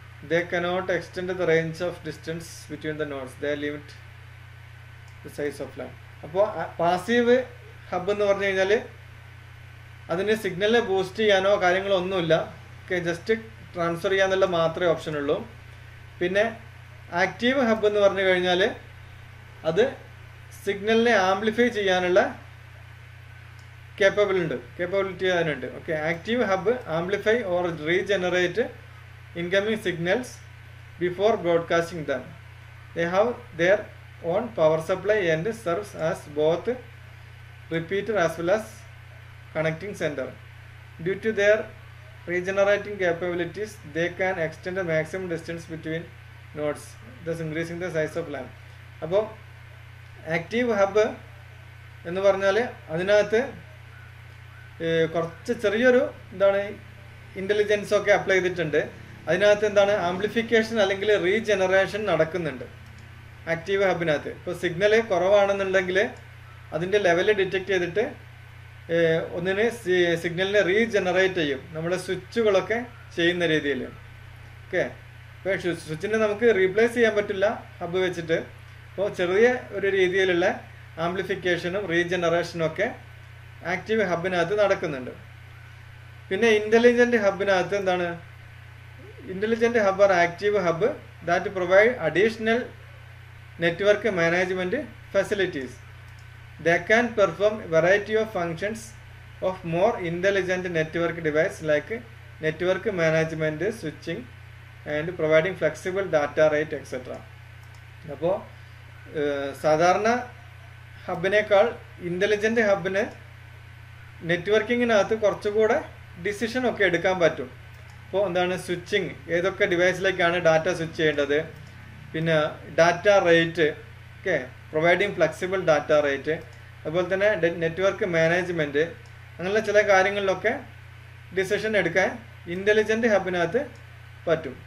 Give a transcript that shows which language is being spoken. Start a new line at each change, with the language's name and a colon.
English: They cannot extend the range of distance between the nodes. They limit the size of line.
Malayalam: അപ്പോൾ passive hub എന്ന് പറഞ്ഞു കഴിഞ്ഞാൽ അതിന് സിഗ്നലിനെ ബൂസ്റ്റ് ചെയ്യാനോ കാര്യങ്ങളോ ഒന്നുമില്ല. ഓക്കെ, ജസ്റ്റ് ട്രാൻസ്ഫർ ചെയ്യാന്നുള്ള മാത്രമേ ഓപ്ഷൻ ഉള്ളൂ. പിന്നെ ആക്റ്റീവ് ഹബ് എന്ന് പറഞ്ഞു കഴിഞ്ഞാൽ അത് സിഗ്നലിനെ ആംപ്ലിഫൈ ചെയ്യാനുള്ള കേപ്പബിലിറ്റി അതിനുണ്ട്.
English: Okay, active hub amplify or regenerate incoming signals before broadcasting them. They have their own power supply and serves as both repeater as well as connecting center. Due to their regenerating capabilities, they can extend the maximum distance between nodes, thus increasing the size of lamp.
Malayalam: അപ്പോൾ active hub എന്ന് പറഞ്ഞാൽ അതിനകത്ത് കുറച്ച് ചെറിയൊരു intelligence ഒക്കെ apply ചെയ്തിട്ടുണ്ട്. അതിനകത്ത് amplification അല്ലെങ്കിൽ റീജനറേഷൻ നടക്കുന്നുണ്ട് ആക്റ്റീവ് ഹബിനകത്ത്. ഇപ്പോൾ സിഗ്നൽ കുറവാണെന്നുണ്ടെങ്കിൽ അതിൻ്റെ ലെവല് ഡിറ്റക്ട് ചെയ്തിട്ട് ഒന്നിന് സിഗ്നലിനെ റീജനറേറ്റ് ചെയ്യും, നമ്മുടെ സ്വിച്ചുകളൊക്കെ ചെയ്യുന്ന രീതിയിൽ. ഓക്കെ, ഇപ്പോൾ സ്വിച്ചിനെ നമുക്ക് റീപ്ലേസ് ചെയ്യാൻ പറ്റില്ല ഹബ് വെച്ചിട്ട്. അപ്പോൾ ചെറിയ ഒരു രീതിയിലുള്ള ആംപ്ലിഫിക്കേഷനും റീജനറേഷനും ഒക്കെ ആക്റ്റീവ് ഹബിനകത്ത് നടക്കുന്നുണ്ട്. പിന്നെ intelligent ഹബിനകത്ത്
English: Intelligent hub or active hub that provide additional network management facilities. They can perform variety of functions of more intelligent network device like network management, switching and providing flexible data rate etc.
Malayalam: അപ്പോൾ സാധാരണ ഹബിനേക്കാൾ intelligent ഹബിന് നെറ്റ്വർക്കിങ്ങിനകത്ത് കുറച്ചുകൂടെ decision ഒക്കെ എടുക്കാൻ പറ്റും. അപ്പോൾ switching, ഏതൊക്കെ ഡിവൈസിലേക്കാണ് data switch ചെയ്യേണ്ടത്, പിന്നെ data rate, okay, providing flexible data rate, അതുപോലെ തന്നെ നെറ്റ്വർക്ക് മാനേജ്മെൻറ്റ്, അങ്ങനെയുള്ള ചില കാര്യങ്ങളിലൊക്കെ ഡിസിഷൻ എടുക്കാൻ ഇൻ്റലിജൻറ്റ് ഹബിനകത്ത് പറ്റും.